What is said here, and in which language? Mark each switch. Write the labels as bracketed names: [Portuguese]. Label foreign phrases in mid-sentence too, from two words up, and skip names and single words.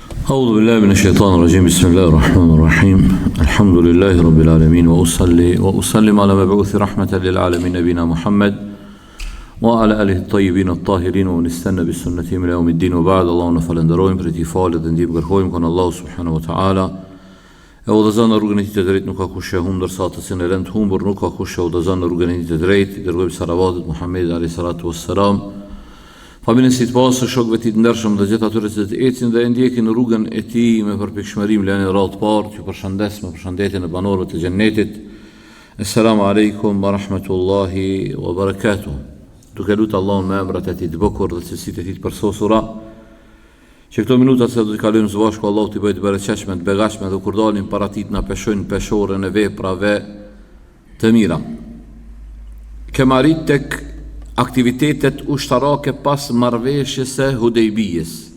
[Arabic] أعوذ بالله من الشيطان الرجيم بسم الله الرحمن الرحيم الحمد لله رب العالمين وأسلم على مبعوث رحمة للعالمين نبينا محمد وعلى آله الطيبين الطاهرين ومن استنى بسنتهم إلى يوم الدين وبعد. [Albanian] اللهم falenderojmë për ti falët dhe ndihmë kërkojmë kon Allahu [Arabic] سبحانه وتعالى. [Albanian] E udhëzon në rrugën e tij të drejtë, nuk ka kush e humbur sa të sinë rend humbur, nuk ka kush e udhëzon në rrugën e tij të drejtë. Dërgojmë salavatet Muhamedit [Arabic] عليه الصلاة والسلام. [Albanian] Familjen si të pasë, shokëve ti të ndershëm dhe gjithë atyre që të ecin dhe ndjekin në rrugën e tij me përpikshmërim, lënë radhë të parë, që përshëndes me përshëndetjen e banorëve të xhennetit. [Arabic] السلام عليكم ورحمة الله وبركاته. [Albanian] Duke lutë Allahun me emrat e tij të bukur dhe cilësitë e tij të përsosura, që këto minuta që do të kalojmë së bashku Allahu t'i bëjë të bereqeshme, të begashme, dhe kur dalim para tij na peshojnë peshorën e veprave të mira. Kemë arrit tek aktivitetet ushtarake pas marrëveshjes së Hudejbijës.